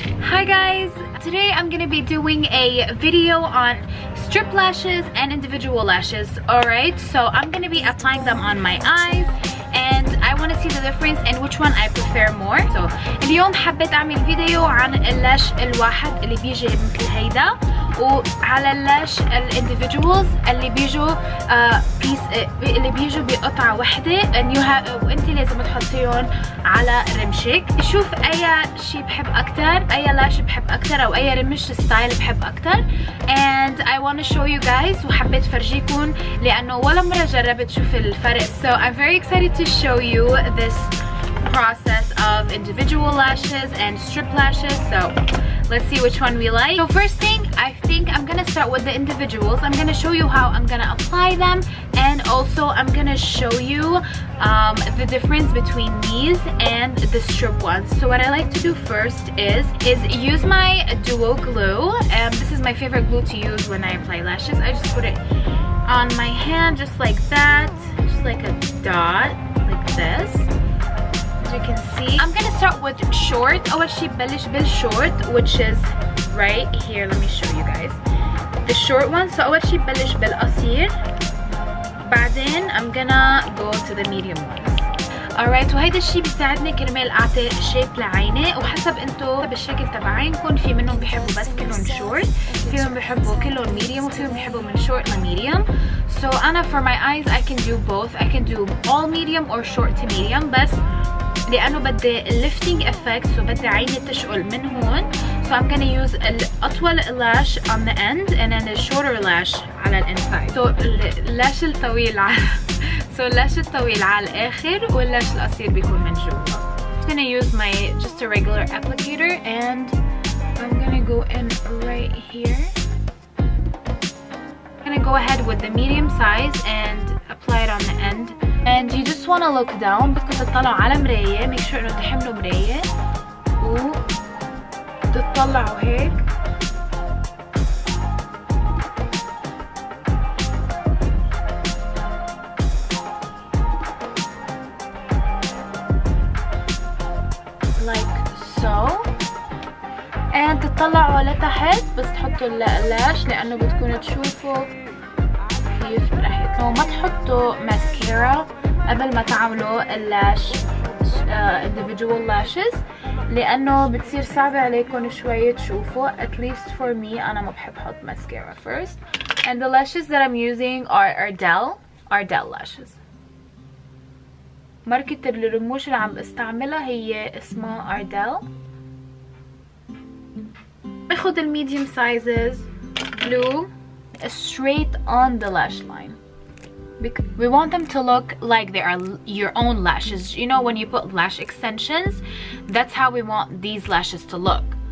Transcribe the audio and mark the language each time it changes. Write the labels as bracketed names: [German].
[English] Hi guys, today I'm gonna be doing a video on strip lashes and individual lashes. Alright, so I'm gonna be applying them on my eyes and I want to see the difference and which one I prefer more. [Arabic] So اليوم حبيت اعمل فيديو عن اللاش الواحد اللي بيجي مثل هيدا وعلى اللاش الانديفيدوالز اللي بيجوا اللي بيجوا بقطعه وحده وانت لازم تحطيهم على رمشك. شوف اي شيء بحب اكثر، اي لاش بحب اكثر او اي رمش ستايل بحب اكثر. [English] and I want to show you guys [Arabic] وحبيت فرجيكم لانه ولا مره جربت شوف الفرق. [English] So I'm very excited to show you this process of individual lashes and strip lashes. So let's see which one we like. So first thing, I think I'm gonna start with the individuals. I'm gonna show you how I'm gonna apply them, and also I'm gonna show you the difference between these and the strip ones. So what I like to do first is use my duo glue. This is my favorite glue to use when I apply lashes. I just put it on my hand just like that, just like a dot, like this. You can see I'm gonna start with short. [Arabic] أول شي ببلش بالshort, [English] which is right here. Let me show you guys the short one. So [Arabic] أول شي ببلش بالقصير بعدين [English] I'm gonna go to the medium ones. [Arabic] alright, وهيدا الشي بيساعدني كرمال اعطي شيب لعيني وحسب انتو بالشكل تبع عينكم. في منهم بيحبوا بس كلهم short، فيهم بيحبوا كلهم medium، وفيهم بيحبوا من short ل medium. [English] So أنا for my eyes I can do both. I can do all medium or short to medium، [Arabic] بس لأنه بدي [English] lifting effect so [Arabic] بدي عيني تشقل من هون. [English] So I'm gonna use الأطول lash on the end and then the shorter lash [Arabic] على الانسايد. So اللاش الطويل اللاش الطويل على الآخر واللاش القصير بيكون من جوا. [English] I'm gonna use my just a regular applicator and I'm gonna go in right here. I'm gonna go ahead with the medium size and apply it on the end. And you just want to look down. [Arabic] بدكم تطلعوا على مراية. [English] make sure [Arabic] انه تحملوا مراية وتطلعوا هيك. [English] like so. [Arabic] and تطلعوا لتحت بس تحطوا اللاش لانه بتكونوا تشوفوا كيف رح يطلعوا. ما تحطوا ماسكارا قبل ما تعملوا اللاش individual lashes لانه بتصير صعبة عليكم شوية تشوفوا. [English] at least for me [Arabic] انا ما بحب احط ماسكارا [English] first. and the lashes that I'm using are Ardell lashes. [Arabic] ماركة الرموش اللي عم بستعملها هي اسمها Ardell. باخد الميديوم [English] sizes glue straight on the lash line. We want them to look like they are your own lashes. You know when you put lash extensions, that's how we want these lashes to look.